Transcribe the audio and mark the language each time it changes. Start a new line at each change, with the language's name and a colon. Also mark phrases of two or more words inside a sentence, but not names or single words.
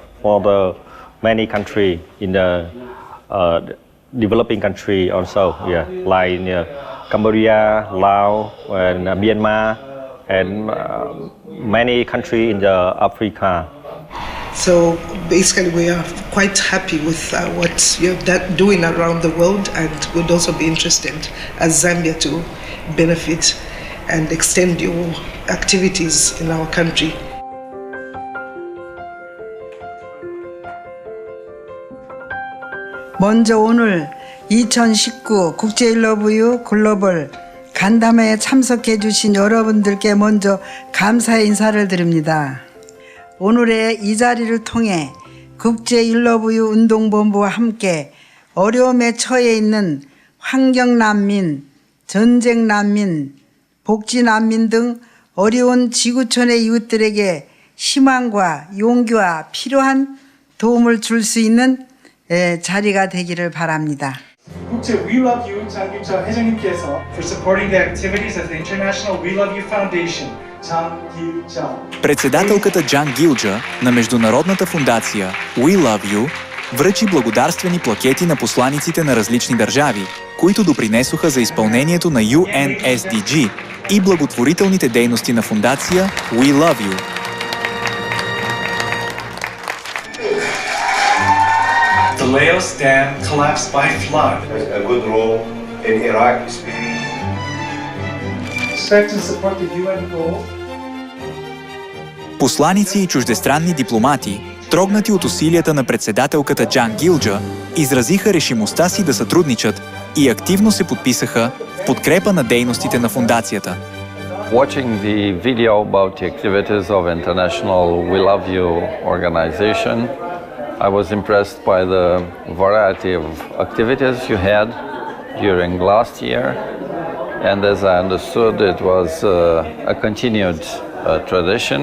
English: for the many country in the developing country also, like Cambodia, Laos, and Myanmar, and many country in the Africa. So basically, we are quite happy with what you're doing around the world, and would also be interested as Zambia to benefit and extend your activities in our country.
Korean: 먼저 오늘 2019 국제일러브유 글로벌 간담회에 참석해 주신 여러분들께 먼저 감사의 인사를 드립니다. 오늘의 이 자리를 통해 국제일러브유 운동본부와 함께 어려움에 처해 있는 환경난민, 전쟁난민, 복지난민 등 어려운 지구촌의 이웃들에게 희망과 용기와 필요한 도움을 줄 수 있는 자리가 되기를 바랍니다. 국제 We Love You 장길자 회장님께서
English: for supporting the activities of the International We Love You Foundation, 장길자.
Bulgarian: Председателката Джан Гилджа на Международната фондация We Love You връчи благодарствени плакети на посланиците на различни държави, които допринесоха за изпълнението на UNSDG и благотворителните дейности на фондация We Love You.
English: The Laos Dam collapsed by flood. A good role in Iraq. Expect to support the UN goal.
Bulgarian: Посланици и чуждестранни дипломати, трогнати от усилията на председателката Джан Гилджа, изразиха решимостта си да сътрудничат и активно се подписаха в подкрепа на дейностите на фондацията.
English: Watching the video about the activities of International We Love You organization, I was impressed by the variety of activities you had during last year, and as I understood, it was a continued tradition.